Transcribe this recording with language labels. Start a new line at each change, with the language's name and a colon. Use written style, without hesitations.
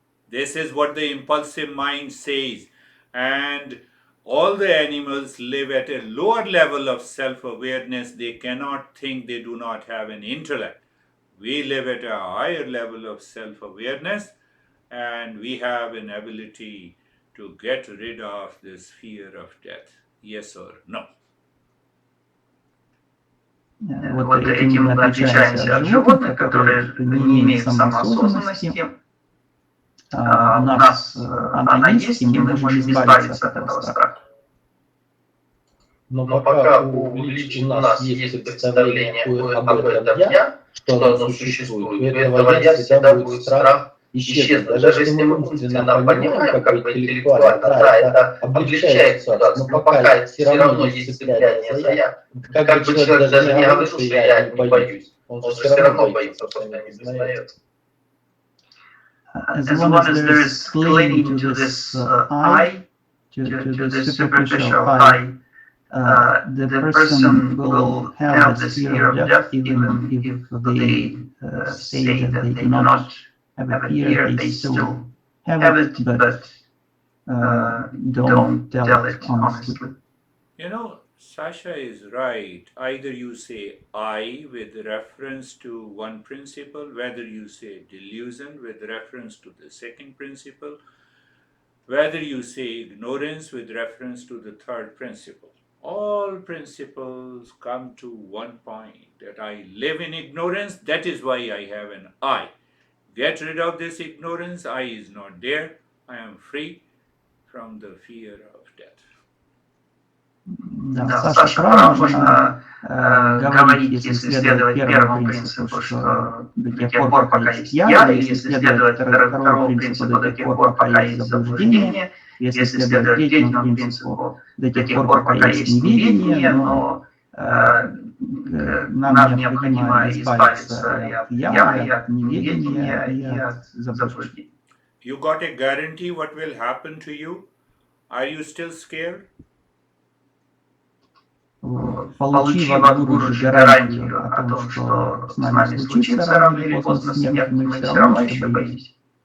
English: This is what the impulsive mind says. And all the animals live at a lower level of self-awareness. They cannot think, they do not have an intellect. We live at a higher level of self-awareness, and we have an ability to get rid of this fear of death. Yes or no?
Russian: Вот этим мы отличаемся от животных, которые не имеют самоосознанности. У нас она есть, и мы можем избавиться от этого страха. Но пока у нас есть представление об этом «я», что оно существует, у этого «я» всегда будет страх исчезнуть. Даже если мы умственно понимаем, как бы интеллектуально, да, это облегчает ситуацию, но пока все равно есть цепляние за «я». Как бы человек даже не говорил, что я не боюсь, он же все равно боится, что он не признает.
English: As long as there is clinging to this I, to this superficial I, the person will have this fear of death, even if they say that they do not have a fear, they still have it, but don't tell it honestly. You know, Sasha is right. Either you say I with reference to one principle, whether you say delusion with reference to the second principle, whether you say ignorance with reference to the third principle. All principles come to one point, that I live in ignorance, that is why I have an I. Get rid of this ignorance, I is not there, I am free from the fear of death.
Russian: Да, Саша прав, можно говорить, если следовать первому принципу, что до тех пор, пока есть я, или если следовать второму принципу, до тех пор, пока есть заблуждение, если следовать третьему принципу, до тех пор, пока есть неведение, но нам необходимо избавиться и от я, и от неведения, и от заблуждения.
English: You got a guarantee what will happen to you? Are you still scared?
Russian: Получив от гуру гарантию о том, что с нами случится рано или поздно смерть, мы все равно еще боитесь.